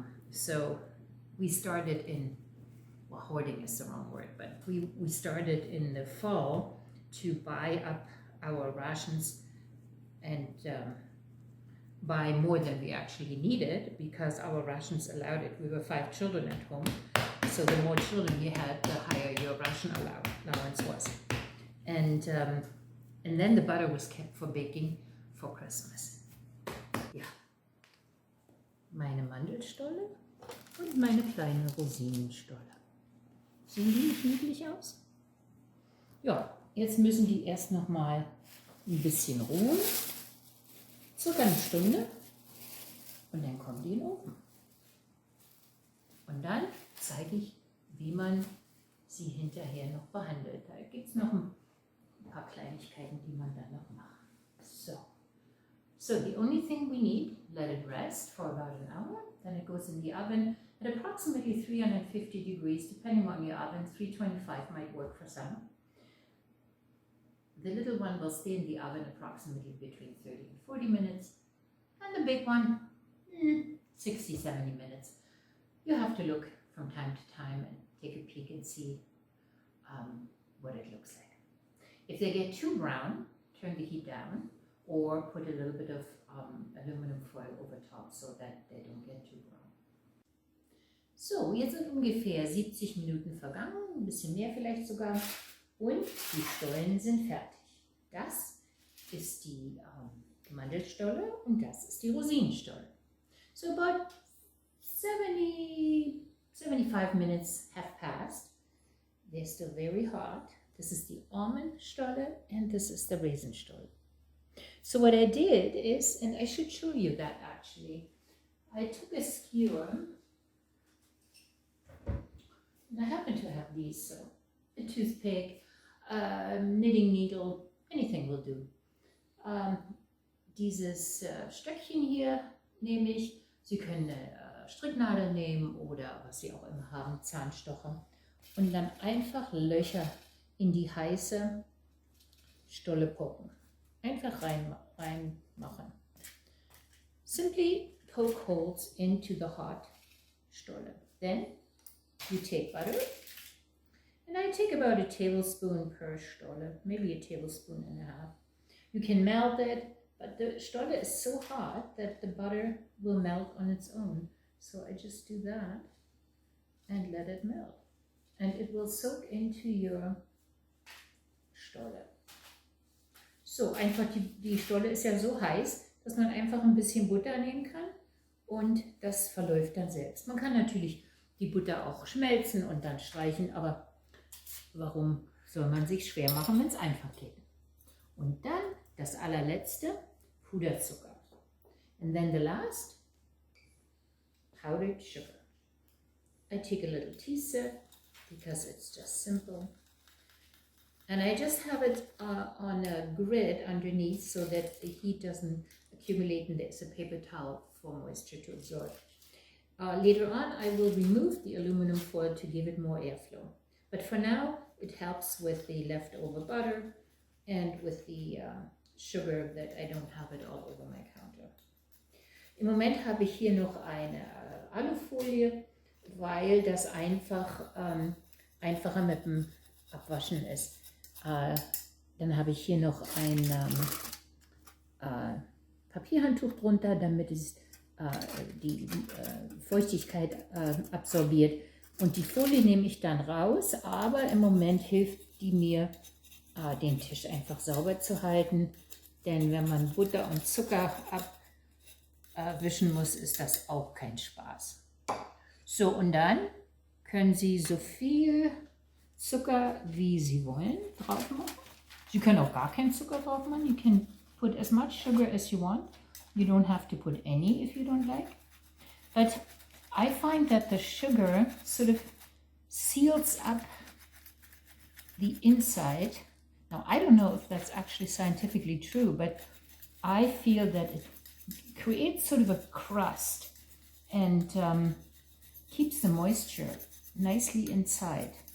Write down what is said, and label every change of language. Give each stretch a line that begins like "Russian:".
English: So we started in, well, hoarding is the wrong word, but we started in the fall to buy up our rations and buy more than we actually needed because our rations allowed it. We were 5 children at home, so the more children you had, the higher your ration allowance was. And then the butter was kept for baking for Christmas.
German: Ja, meine Mandelstolle und meine kleine Rosinenstolle. Sehen die nicht niedlich aus? Ja, jetzt müssen die erst noch mal ein bisschen ruhen. Circa eine Stunde. Und dann kommen die in den Ofen. Und dann zeige ich, wie man sie hinterher noch behandelt. Da gibt es noch ein paar Kleinigkeiten, die man dann noch macht.
English: So the only thing we need, let it rest for about an hour. Then it goes in the oven at approximately 350 degrees, depending on your oven. 325 might work for some. The little one will stay in the oven approximately between 30 and 40 minutes. And the big one, 60, 70 minutes. You have to look from time to time and take a peek and see what it looks like. If they get too brown, turn the heat down or put a little bit of aluminum foil over top so that they don't get too brown.
German: So, jetzt sind ungefähr 70 Minuten vergangen, ein bisschen mehr vielleicht sogar. Und die Stollen sind fertig. Das ist die Mandelstolle und das ist die Rosinenstolle.
English: So about 75 minutes have passed. They're still very hot. This is the Almondstolle and this is the Raisinstolle. So what I did is, and I should show you that actually, I took a skewer, and I happen to have these, so a toothpick, knitting needle, anything will do.
German: Dieses Stöckchen hier nehme ich. Sie können eine Stricknadel nehmen oder was Sie auch immer haben, Zahnstocher. Und dann einfach Löcher in die heiße Stolle poken. Einfach reinmachen.
English: Simply poke holes into the hot Stolle. Then you take butter. And I take about a tablespoon per Stolle, maybe a tablespoon and a half. You can melt it, but the Stolle is so hot that the butter will melt on its own. So I just do that and let it melt. And it will soak into your Stolle.
German: So, einfach die Stolle ist ja so heiß, dass man einfach ein bisschen Butter nehmen kann und das verläuft dann selbst. Man kann natürlich die Butter auch schmelzen und dann streichen, aber warum soll man sich schwer machen, wenn es einfach geht? Und dann das allerletzte, Puderzucker.
English: And then the last, powdered sugar. I take a little teaspoon because it's just simple. And I just have it on a grid underneath so that the heat doesn't accumulate and there's a paper towel for moisture to absorb. Later on, I will remove the aluminum foil to give it more airflow. But for now, it helps with the leftover butter and with the sugar that I don't have it all over my counter.
German: Im Moment habe ich hier noch eine Alufolie, weil das einfacher mit dem abwaschen ist. Dann habe ich hier noch ein Papierhandtuch drunter, damit es die Feuchtigkeit absorbiert. Und die Folie nehme ich dann raus, aber im Moment hilft die mir, den Tisch einfach sauber zu halten. Denn wenn man Butter und Zucker abwischen muss, ist das auch kein Spaß. So, und dann können Sie so viel Zucker, wie Sie wollen, drauf machen. Sie können auch gar keinen Zucker drauf machen.
English: You can put as much sugar as you want. You don't have to put any if you don't like. But I find that the sugar sort of seals up the inside. Now, I don't know if that's actually scientifically true, but I feel that it creates sort of a crust and keeps the moisture nicely inside.